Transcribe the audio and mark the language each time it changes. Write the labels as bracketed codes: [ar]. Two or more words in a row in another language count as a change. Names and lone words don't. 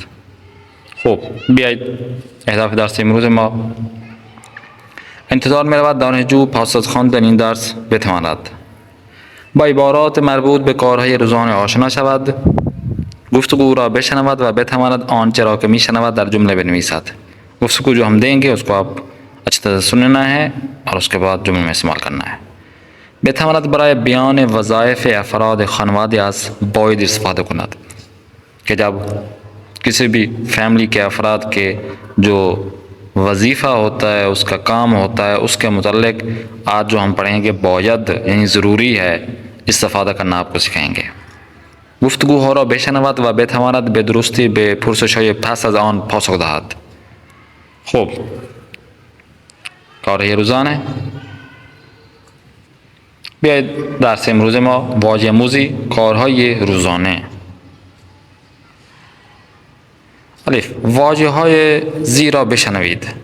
[fa] خب بیایید اهداف درس امروز ما. انتظار می رود دانشجو پس از خواندن این درس بتواند با عبارات مربوط به کارهای روزانه آشنا شود، گفتگو را بشنود و بتواند آنچه را که می شنود در جمله بنویسد. [ur] گفتگو جو ہم دیں گے اس کو آپ اچھی طرح سننا ہے اور اس کے بعد جملے میں استعمال کرنا ہے. [fa] بتواند برای بیان وظایف افراد خانواده از باید استفاده کند [ur] کہ جب کسی بھی فیملی کے افراد کے جو وظیفہ ہوتا ہے، اس کا کام ہوتا ہے، اس کے متعلق آج جو ہم پڑھیں گے باید یعنی ضروری ہے استفادہ کرنا آپ کو سکھائیں گے. [fa] गुफ्तगू हो را بشنود و بتواند به درستی به پرسش‌های پس از آن پاسخ دهد. خب کارهای روزانه. بیایید درس امروز ما واژه آموزی کارهای روزانه. الف واژه های زی را بشنوید.